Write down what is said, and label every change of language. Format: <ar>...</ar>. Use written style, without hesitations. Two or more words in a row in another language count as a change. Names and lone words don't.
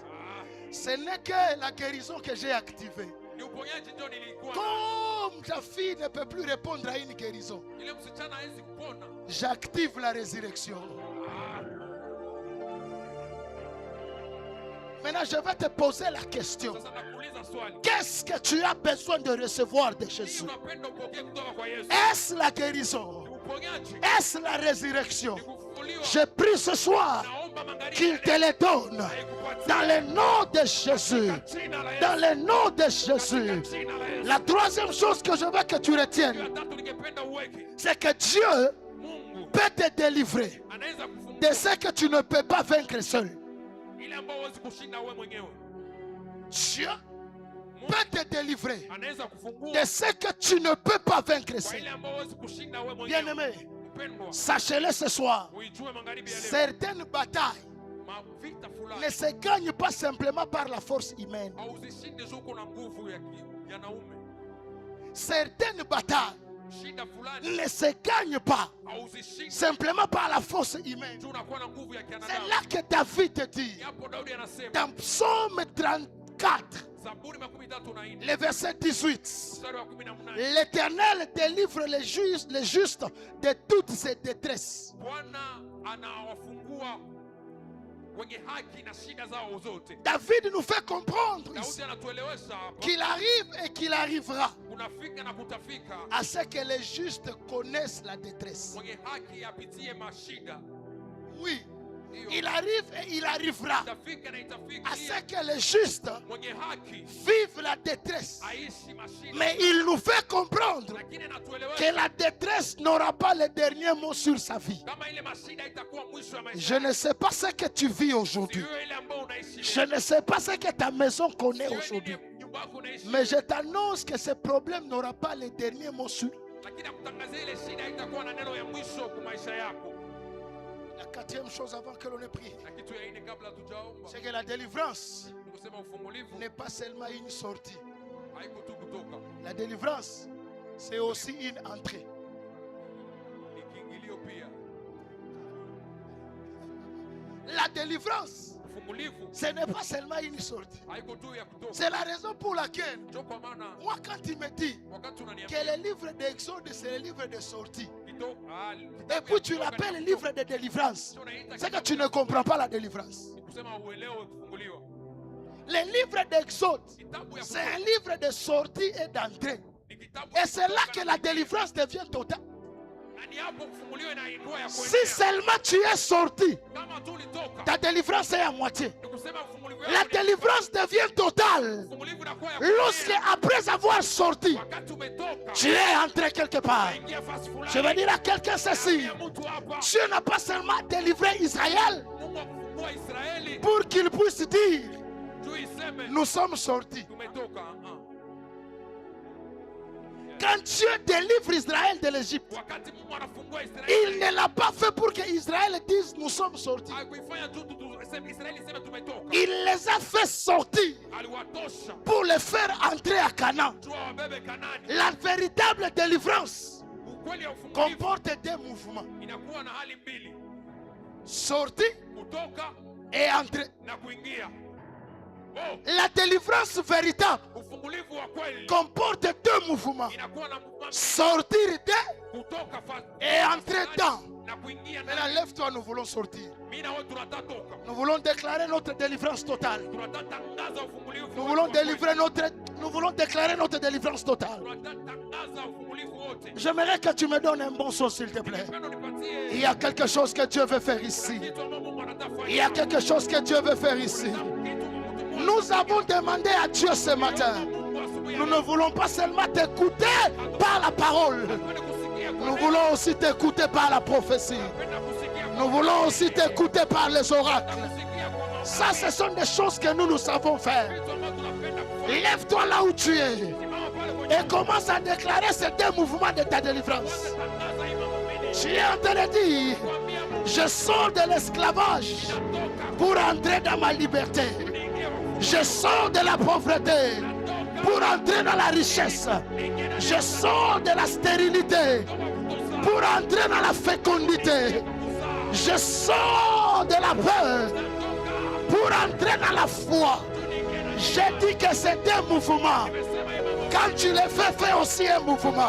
<fr>Ce n'est que la guérison que j'ai activée. Comme ta fille ne peut plus répondre à une guérison, j'active la résurrection. Maintenant, je vais te poser la question.</fr> <sw>Sasa nakuuliza swali.</sw> <fr>Qu'est-ce que tu as besoin de recevoir de</fr> <sw>Nini</sw> <fr>Jésus?</fr> <sw>unapenda upokee kutoka kwa Yesu?</sw> <fr>Est-ce la guérison?</fr> <sw>Ni uponyaji?</sw> <fr>Est-ce la résurrection?</fr> <sw>Ni kufufuliwa?</sw> <fr>Je prie ce soir</fr> <sw>Naomba magharibi</sw> <fr>qu'il te les donne. Dans le nom de Jésus.</fr> <sw>jina la Yesu.</sw> <fr>Dans le nom de Jésus.</fr> <sw>Jina la Yesu.</sw> <fr>La troisième chose que je veux que tu</fr> <sw>Ya</sw> <fr>retiennes,</fr> <sw>tatu ningependa uweke.</sw> <fr>c'est que Dieu</fr> <sw>Mungu</sw> <fr>peut te délivrer</fr> <sw>anaweza kufungua</sw> <fr>de ce que tu ne peux pas vaincre seul.</fr> <sw>ile ambayo huwezi kushinda wewe mwenyewe.</sw> <fr>Dieu peut te délivrer</fr> <sw>Anaweza kufungua</sw> <fr>de ce que tu ne peux pas vaincre</fr> <sw>kwa</sw> <fr>seul.</fr> <sw>ile ambayo huwezi kushinda wewe mwenyewe.</sw> <fr>Bien-aimé,</fr> <sw>Mpendwa,</sw> <fr>sachez-le ce soir.</fr> <sw>uijue magharibi ya leo.</sw> <fr>Certaines batailles</fr> <sw>Mavita fulani</sw> <fr>ne se gagnent pas simplement par la force humaine.</fr> <sw>hauzishinde tu uko na nguvu ya naume.</sw> <fr>Certaines batailles</fr> <sw>Shida fulani</sw> <fr>ne se gagnent pas</fr> <sw>hauzishinde</sw> <fr>simplement par la force humaine.</fr> <sw>tu unakuwa na nguvu ya</sw> <fr>C'est</fr> <sw>kianadamu.</sw> <fr>là que David te dit,</fr> <sw>Hapo Daudi anasema</sw> <fr>dans Psaume 34,</fr> <sw>Zaburi 34</sw> <fr>le verset 18,</fr> <sw>mstari wa 18,</sw> <fr>l'Éternel délivre les justes de toutes ses détresses.</fr> <sw>Bwana anawafungua wenye haki na shida zao zote.</sw> <fr>David nous fait comprendre</fr> <sw>Daudi</sw> <fr>ici</fr> <sw>anatuelewesha hapa</sw> <fr>qu'il arrive et qu'il arrivera</fr> <sw>kunafika na kutafika</sw> <fr>à ce que les justes connaissent la détresse.</fr> <sw>mwenye haki apitie mashida.</sw> <fr>Oui,</fr> <sw>Hiyo</sw> <fr>il arrive et il arrivera</fr> <sw>itafika na itafika</sw> <fr>à ce que les justes</fr> <sw>mwenye haki</sw> <fr>vivent la détresse.</fr> <sw>aishi mashida.</sw> <fr>Mais il nous fait comprendre</fr> <sw>Lakini</sw> <fr>que</fr> <sw>anatuelewesha</sw> <fr>la détresse n'aura pas le dernier mot sur sa vie.</fr> <sw>kama ile mashida itakuwa mwisho wa</sw> <fr>Je</fr> <sw>maisha.</sw> <fr>ne sais pas ce que tu vis aujourd'hui.</fr> <sw>Sio ile ambayo unaishi</sw> <fr>Je</fr> <sw>leo.</sw> <fr>ne sais pas ce que ta maison connaît</fr> <sw>Sio ile</sw> <fr>aujourd'hui.</fr> <sw>nyumba yako unaishi.</sw> <fr>Mais je t'annonce que ce problème n'aura pas le dernier mot sur.</fr> <sw>Lakini akutangazia ile shida itakuwa na neno ya mwisho kwa maisha yako.</sw> <fr>La quatrième chose avant que l'on ait prié,</fr> <sw>Na kitu ya nne kabla tujaomba,</sw> <fr>c'est que la délivrance</fr> <sw>ni kusema ufungulivu</sw> <fr>n'est pas seulement une sortie.</fr> <sw>haiko tu kutoka,</sw> <fr>La délivrance, c'est aussi une entrée.</fr> <sw>ni kiingilio pia.</sw> <fr>La délivrance,</fr> <sw>Ufungulivu</sw> <fr>ce n'est pas seulement une sortie.</fr> <sw>haiko tu ya kutoka.</sw> <fr>C'est la raison pour laquelle,</fr> <sw>Ndio kwa maana</sw> <fr>moi, quand il me dit</fr> <sw>wakati</sw> <fr>que</fr> <sw>unaniambia</sw> <fr>le livre d'Exode, c'est le livre de sortie,</fr> <sw>kitabu</sw> <fr>et puis tu l'appelles le livre de délivrance, c'est que tu ne comprends pas la délivrance.</fr> <sw>ni kusema uelewe kufunguliwa.</sw> <fr>Le livre d'Exode,</fr> <sw>Kitabu ya</sw> <fr>c'est un</fr> <sw>kutoka</sw> <fr>livre de sortie et d'entrée.</fr> <sw>ni kitabu</sw> <fr>Et</fr> <sw>ya</sw> <fr>c'est là</fr> <sw>kutoka</sw> <fr>que</fr> <sw>na</sw> <fr>la</fr> <sw>kuingia.</sw> <fr>délivrance devient totale.</fr> <sw>Na ni hapo kufunguliwa inainua ya</sw> <fr>Si</fr> <sw>kuendelea.</sw> <fr>seulement tu es sorti,</fr> <sw>Kama tu ulitoka,</sw> <fr>ta délivrance est à moitié.</fr> <sw>ni kusema ufungulivu</sw> <fr>La</fr> <sw>yako ni-</sw> <fr>délivrance devient totale</fr> <sw>ufungulivu unakuwa ya</sw> <fr>lorsque,</fr> <sw>kuendelea.</sw> <fr>après avoir sorti,</fr> <sw>Wakati umetoka,</sw> <fr>tu es entré quelque part.</fr> <sw>unaingia fasi fulani.</sw> <fr>Je veux dire à quelqu'un ceci,</fr> <sw>Ya mtu hapa,</sw> <fr>Dieu n'a pas seulement délivré Israël</fr> <sw>Mungu akufungua Israeli,</sw> <fr>pour qu'il puisse dire,</fr> <sw>tu iseme</sw> <fr>nous sommes sortis.</fr> <sw>tumetoka.</sw> <fr>Quand Dieu délivre Israël de l'Égypte,</fr> <sw>Wakati Mungu anafungua</sw> <fr>il</fr> <sw>Israeli,</sw> <fr>ne l'a pas fait pour que Israël dise, nous sommes sortis.</fr> <sw>hakuifanya tu Israeli iseme tumetoka.</sw> <fr>Il les a fait sortir</fr> <sw>Aliwatosha</sw> <fr>pour les faire entrer à Canaan.</fr> <sw>tu wabebe Kanani.</sw> <fr>La véritable délivrance</fr> <sw>Ukweli ya ufungulivu</sw> <fr>comporte deux mouvements.</fr> <sw>inakuwa na hali mbili,</sw> <fr>Sortie</fr> <sw>kutoka</sw> <fr>et entrer.</fr> <sw>na kuingia. Oh,</sw> <fr>La délivrance véritable</fr> <sw>ufungulivu wa kweli</sw> <fr>comporte deux mouvements.</fr> <sw>inakuwa na movement</sw> <fr>Sortir de</fr> <sw>kutoka</sw> <fr>et entrer dans.</fr> <sw>na kuingia</sw> <fr>Maintenant,</fr> <sw>ndani.</sw> <fr>lève-toi, nous voulons sortir.</fr> <sw>Mimi na wewe tunatatoka.</sw> <fr>Nous voulons déclarer notre délivrance totale.</fr> <sw>Tunatatangaza ufungulivu.</sw> <fr>Nous voulons nous voulons déclarer notre délivrance totale.</fr> <sw>Tunatatangaza ufungulivu wote.</sw> <fr>J'aimerais que tu me donnes un bon son, s'il te plaît.</fr> <sw>Pendo nipatie</sw> <fr>Il y a quelque chose que Dieu veut faire ici.</fr> <sw>kitu ambacho Mungu anataka fanya.</sw> <fr>Il y a quelque chose que Dieu veut faire ici.</fr> <sw>Kitu mtu mmoja.</sw> <fr>Nous avons demandé à Dieu ce matin.</fr> <sw>Mungu asubuhi ya</sw> <fr>Nous</fr> <sw>leo.</sw> <fr>ne voulons pas seulement t'écouter par la parole.</fr> <sw>Kwenda kusikia kwa</sw> <fr>Nous</fr> <sw>neno.</sw> <fr>voulons aussi t'écouter par la prophétie.</fr> <sw>Kwenda kusikia kwa</sw> <fr>Nous voulons aussi t'écouter par les oracles.</fr> <sw>kusikia kwa mambo.</sw> <fr>Ça, ce sont des choses que nous savons faire.</fr> <sw>Kitu ambacho tunapenda kufanya.</sw> <fr>Lève-toi là où tu es</fr> <sw>Simama pale kwenye</sw> <fr>et commence à déclarer ces deux mouvements de ta délivrance.</fr> <sw>tangaza hii mambo mbili.</sw> <fr>Tu es en train de dire,</fr> <sw>Kuambia Mungu</sw> <fr>je sors de l'esclavage</fr> <sw>natoka.</sw> <fr>pour entrer dans ma liberté.</fr> <sw>Niingie kwa</sw> <fr>Je sors de la pauvreté pour entrer dans la richesse. Je sors de la stérilité pour entrer dans la fécondité. Je sors de la peur pour entrer dans la foi. J'ai dit que c'est un mouvement. Quand tu le fais, fais aussi un mouvement.</fr>